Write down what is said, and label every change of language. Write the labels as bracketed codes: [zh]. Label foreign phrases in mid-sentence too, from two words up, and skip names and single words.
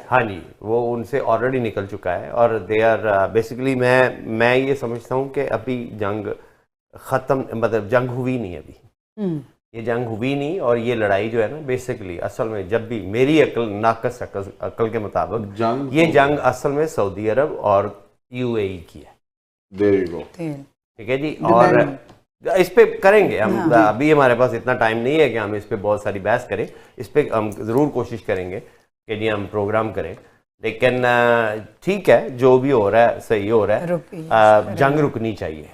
[ur] ہاں جی، وہ ان سے آلریڈی نکل چکا ہے، اور [en] they are basically [ur] میں یہ سمجھتا ہوں کہ ابھی جنگ ختم، مطلب جنگ ہوئی نہیں ابھی، یہ جنگ ہوئی نہیں، اور یہ لڑائی جو ہے نا بیسکلی اصل میں جب بھی میری ناقص عقل کے مطابق یہ جنگ اصل میں سعودی عرب اور یو اے ای کی ہے. [en] There you go. [ur] ٹھیک ہے جی، اور اس پہ کریں گے ہم، ابھی ہمارے پاس اتنا ٹائم نہیں ہے کہ ہم اس پہ بہت ساری بحث کریں، اس پہ ہم ضرور کوشش کریں گے کہ جی ہم پروگرام کریں، لیکن ٹھیک ہے جو بھی ہو رہا ہے صحیح ہو رہا ہے، جنگ رکنی چاہیے.